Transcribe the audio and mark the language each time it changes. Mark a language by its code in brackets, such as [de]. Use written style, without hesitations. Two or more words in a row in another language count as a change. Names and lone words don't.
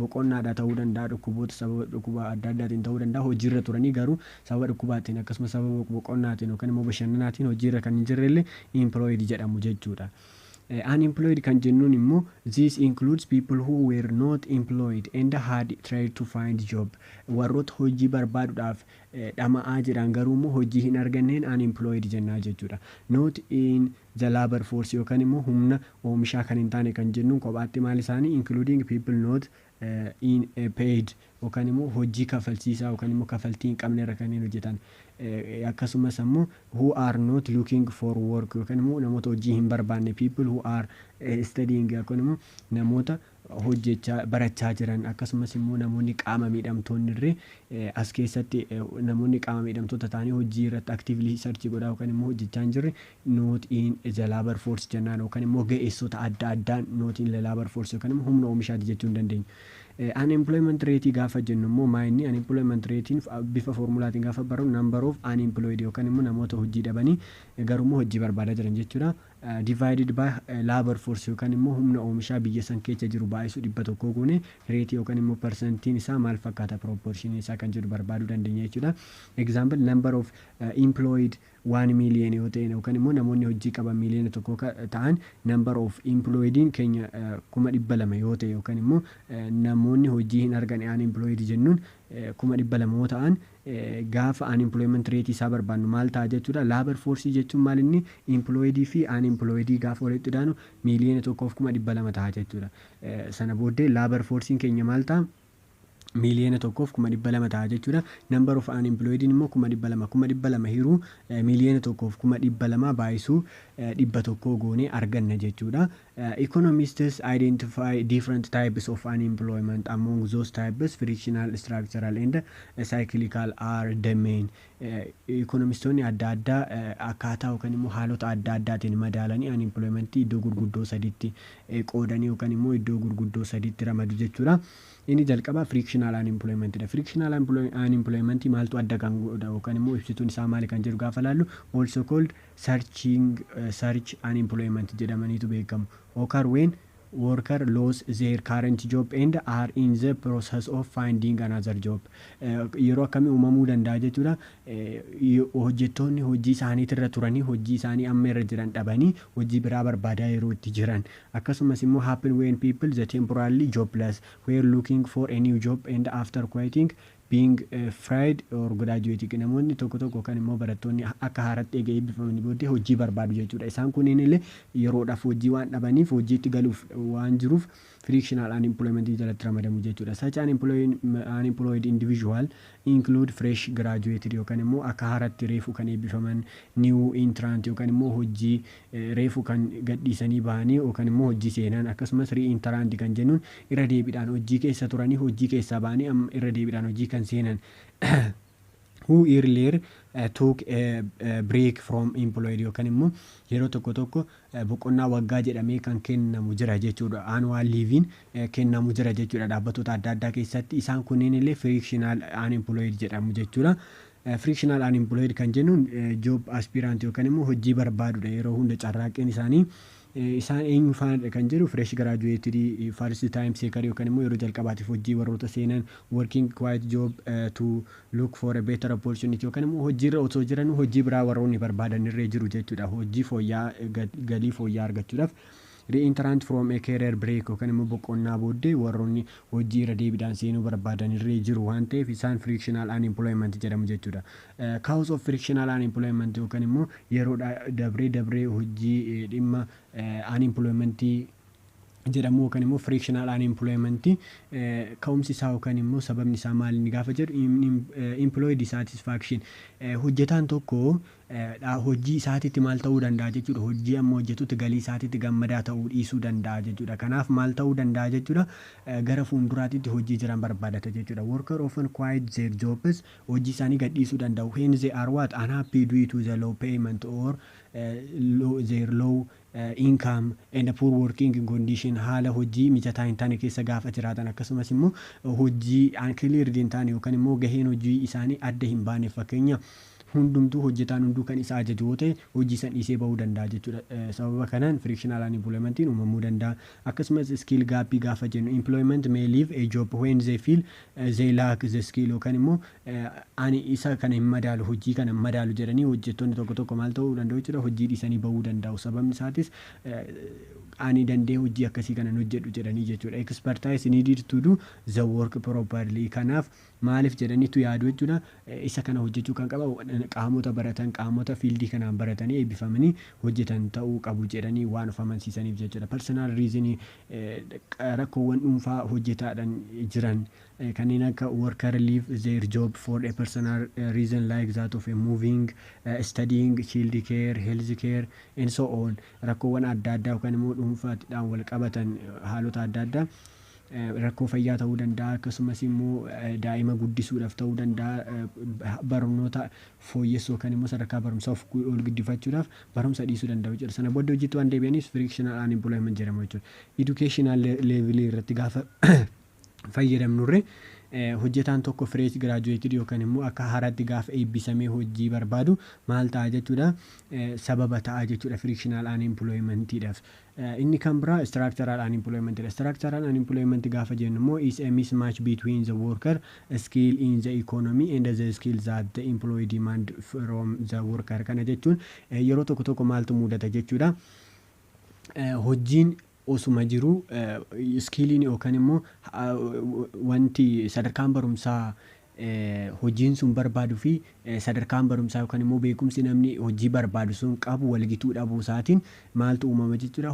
[om] Boqonnaadha ta'uu danda'a, dhukkuboota sababa dhukkuba adda addaatiin ta'uu danda'a, hojiirra turanii garuu sababa dhukkubaatiin akkasumas sababa boqonnaatiin yookaan immoo bashannanaatiin hojiirra kan hin jirrellee employed jedhamu jechuudha. Unemployed kan jennuun immoo [en] this includes people who were not employed and had tried to find job. [om] Warroota hojii barbaaduudhaaf dhama'aa jiran garuu immoo hojii hin arganneen unemployed jennaa jechuudha. [en] Not in the labor force [om] yookaan immoo humna oomishaa kan hin taane kan jennuun kophaatti maal isaanii [en] including people not in paid [om] yookaan immoo hojii kafalchiisaa yookaan immoo kafaltii hin qabne irra kanneen hojjetan. Akkasumas immoo [en] who are not looking for work [om] yookaan immoo namoota hojii hin barbaanne [en] people who are studying [om] yookaan immoo namoota hojjechaa barachaa jiran akkasumas immoo namoonni qaama miidhamtoonni irree as keessatti namoonni qaama miidhamtoota ta'anii hojii irratti [en] actively search [om] godhaa yookaan immoo hojjechaa hin jirre [en] not in the labor force [om] jennaan yookaan immoo ga'eessota adda addaan [en] not in the labor force [om] yookaan immoo humna oomishaati jechuu hin dandeenyu. [en] Unemployment rate [om] gaafa jennu immoo maayinni [en] unemployment ratein [om] bifa formulaatiin gaafa barru [en] number of unemployed [om] yookaan immoo namoota hojii dhabanii garuu immoo hojii barbaadaa jiran jechuudha. [en] Divided by labor force [om] yookaan immoo humna oomishaa biyya san keessa jiru baay'isuu 100 goone rate yookaan immoo percentiin isaa maal fakkaata proportion isaa kan jedhu barbaaduu dandeenya jechuudha. [en] Example number of employed 1 million [om] yoo ta'e yookaan immoo namoonni hojii qaban miliyoona tokko ta'an [en] number of employediin [om] keenya 200,000 yoo ta'e yookaan immoo namoonni hojii hin argane unemployed jennuun 200,000 yoo ta'an gaafa [en] unemployment rate [om] isaa barbaannu maal ta'a jechuudha. [en] Labor force [om] jechuun maal inni employed fi unemployed gaafa walitti daanu miliyoona 1,200,000 ta'a jechuudha. Sana booddee [en] labor forcein [om] keenya maal ta'a? miliyoona 1,200,000 ta'a jechuudha. [en] Number of unemployed [om] immoo 200,000 hiruu miliyoona 1,200,000 baay'isuu 100 goonee arganna jechuudha. [en] Economists identify different types of unemployment. Among those types, frictional, structural and cyclical are the main. [om] Economistonni adda addaa akkaataa yookaan immoo haalota adda addaatiin madaalanii unemploymentii iddoo gurguddoo sadiitti qoodanii yookaan immoo iddoo gurguddoo sadiitti ramadu jechuudha. Inni jalqaba [en] frictional unemployment [om] dha. [en] Frictional unemployment [om] maaltu adda kan godha yookaan immoo ibsituun isaa maali kan jedhu gaafa laallu [en] also called search unemployment [om] jedhamaniitu beekamu. [en] Occur when worker lose their current job and are in the process of finding another job. [om] Yeroo akkamii uumamuu danda'a jechuudha. Hojjettoonni hojii isaaniitirra turanii hojii isaanii amma irra jiran dhabanii hojii biraa barbaadaa yeroo itti jiran. [en] Akkasumas immoo happen when people the temporarily jobless were looking for a new job and after quitting being fried or graduating. [om] Namoonni tokko kan immoo barattoonni akka haaratti eegee eebbifamanii booddee hojii barbaadu jechuudha. Isaan kunneen illee yeroodhaaf hojii waan dhabaniif hojiitti galuuf waan jiruuf [en] frictional unemployment [om] jalatti ramadamu jechuudha. [en] Such unemployed individual include fresh graduated [om] yookaan immoo akka haaratti reefu kan eebbifaman, [en] new entrant [om] yookaan immoo hojii reefu kan gadhiisanii bahanii yookaan immoo hojii seenan, akkasumas re-entrant kan jennuun irra deebiidhaan hojii keessa turanii hojii keessaa bahanii irra deebiidhaan hojii kan seenan. [en] Who earlier took a break from employed [om] yookaan immoo yeroo tokko boqonnaa waggaa jedhamee kan kennamu jira jechuudha. [en] Annual leave [om] kennamu jira jechuudha dhaabbattoota adda addaa keessatti. Isaan kunneen illee [en] frictional unemployed [om] jedhamu jechuudha. [en] Frictional unemployed [om] kan jennuun [en] job aspirant [om] yookaan immoo hojii barbaadudha. Yeroo hunda carraaqqeen isaanii isaan eenyu faana kan jedhu [en] fresh graduated first time seeker [om] yookaan immoo yeroo jalqabaatiif hojii warroota seenan [en] working quiet job to look for a better opportunity [om] yookaan immoo hojiirra osoo jiran hojii biraa warroonni barbaadan irree jiru jechuudha. Hojii fooyya'aa galii fooyya'aa argachuudhaaf [en] reentrant from a career break [om] yookaan immoo boqonnaa booddee warroonni hojii irra deebiidhaan seenuu barbaadan irree jiru waan ta'eef isaan [en] frictional unemployment [om] jedhamu jechuudha. [en] Cause of frictional unemployment [om] yookaan immoo yeroo dabree hojii dhimma unemploymentii jedhamu yookaan immoo [en] frictional unemployment [om] ka'umsi isaa yookaan immoo sababni isaa maali ni gaafa jedhu [en] employee dissatisfaction [om] hojjetaan tokko hojii isaatiitti maal ta'uu danda'a jechuudha. Hojii amma hojjetutti galii isaatiitti gammadaa ta'uu dhiisuu danda'a jechuudha. Kanaaf maal ta'uu danda'a jechuudha. Gara fuulduraatitti hojii jiran barbaadata jechuudha. [en] Worker often quit their jobs [om] hojii isaanii gadhiisuu danda'u. [en] When they are what unhappy due to the low payment or their low income and poor working condition [om] haala hojii mijataa hin taane keessa gaafa jiraatan akkasumas immoo hojii clear hin taane yookaan immoo gaheen hojii isaanii adda hin baane fakkeenya hundumtuu hojjetaan hunduu kan isa ajaju yoo ta'e hojii san dhiisee bahuu danda'a jechuudha. Sababa kanaan [en] frictional unemploymentiin [om] uumamuu danda'a. Akkasumas [en] skill gaappii [om] gaafa jennu [en] employment may leave a job when they feel they lack the skill [om] yookaan immoo ani isa kana hin madaalu hojii kana hin madaalu jedhanii hojjettoonni tokko maal ta'uu danda'u jechuudha. Hojii dhiisanii bahuu danda'u. Sababni isaatis ani dandee hojii akkasii kana hojjedhu jedhanii jechuudha. [en] Expertise needed to do the work properly. [om] Kanaaf maaliif jedhaniitu yaadu jechuudha. Isa kana hojjechuu kan qabu qaamota baratan qaamota fiildii kanaan baratanii eebbifamanii hojjetan ta'uu qabu jedhanii waan of amansiisaniif jechuudha. [en] Personal reason [om] rakkoowwan dhuunfaa hojjetaadhaan jiran kanneen akka [en] worker leave their job for a personal reason like that of a moving, studying, child care, health care and so on. [om] Rakkoowwan adda addaa yookaan immoo dhuunfaadhaan wal qabatan haalota adda addaa rakkoo fayyaa ta'uu danda'a akkasumas immoo daa'ima guddisuudhaaf ta'uu danda'a barnoota fooyyessuu yookaan immoo sadarkaa barumsaa ol guddifachuudhaaf barumsa dhiisuu danda'u jechuudha. Sana booda hojjetu waan deebi'aniif [en] frictional unemployment [om] jedhama jechuudha. [en] Educational level [om] irratti gaafa fayyadamnurre hojjetaan tokko [en] fresh graduated [om] yookaan immoo akka haaraatti gaafa eebbisamee hojii barbaadu maal ta'a jechuudha. Sababa ta'a jechuudha frictional unemploymentiidhaaf. Inni kan biraa [en] structural unemployment. Structural unemployment [om] gaafa jennu immoo [en] is a mismatch between the worker skill in the economy and the skills that the employee demand from the worker. [om] Kana jechuun yeroo tokko maaltu mudata jechuudha. Hojiin osuma jiru skilliin yookaan immoo wanti sadarkaan barumsaa hojiin sun barbaadu fi sadarkaan barumsaa yookaan immoo beekumsi namni hojii barbaadu sun qabu walgituu dhabuu isaatiin maaltu uumama jechuudha.